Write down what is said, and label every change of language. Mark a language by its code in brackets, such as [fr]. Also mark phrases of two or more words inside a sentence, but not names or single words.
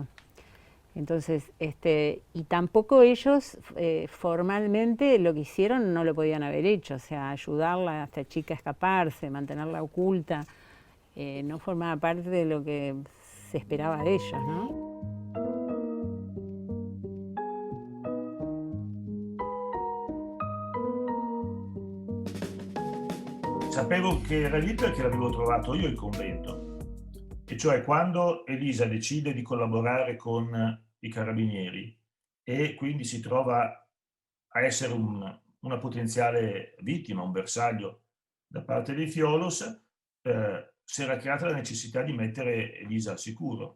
[es] Entonces, y tampoco ellos formalmente lo que hicieron no lo podían haber hecho, o sea, ayudarla a esta chica a escaparse, mantenerla oculta, no formaba parte de lo que se esperaba de ellos, ¿no? [it] Sapevo che era lì perché l'avevo trovato io il convento. E cioè quando Elisa decide di collaborare con i carabinieri e quindi si trova a essere una potenziale vittima, un bersaglio da parte dei Fiolos, si era creata la necessità di mettere Elisa al sicuro.